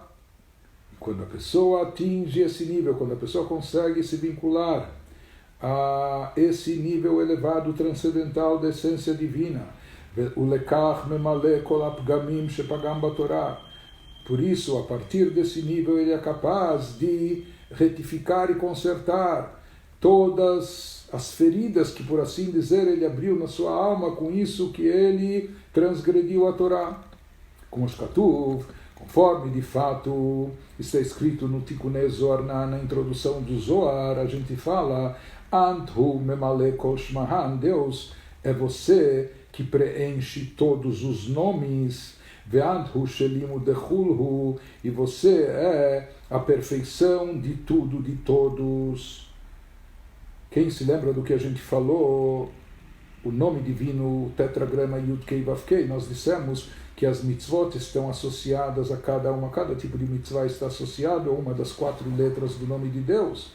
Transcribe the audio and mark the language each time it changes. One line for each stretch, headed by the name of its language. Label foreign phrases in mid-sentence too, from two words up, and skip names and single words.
Portuguese: Quando a pessoa atinge esse nível, quando a pessoa consegue se vincular a esse nível elevado, transcendental da essência divina, por isso, a partir desse nível, ele é capaz de retificar e consertar todas as feridas que, por assim dizer, ele abriu na sua alma, com isso que ele transgrediu a Torá. Como Shkatuv, conforme de fato está escrito no Tikkunei Zohar, na introdução do Zohar, a gente fala,
Aramaic: אנת הוא ממלא כל שמהן,
Portuguese: Deus é você que preenche todos os nomes,
Aramaic: ואנת הוא שלימו דכולהו,
Portuguese: e você é a perfeição de tudo, de todos. Quem se lembra do que a gente falou, o nome divino, o tetragrama Yud Kei Vav Kei, nós dissemos que as mitzvot estão associadas a cada tipo de mitzvah está associado a uma das 4 letras do nome de Deus.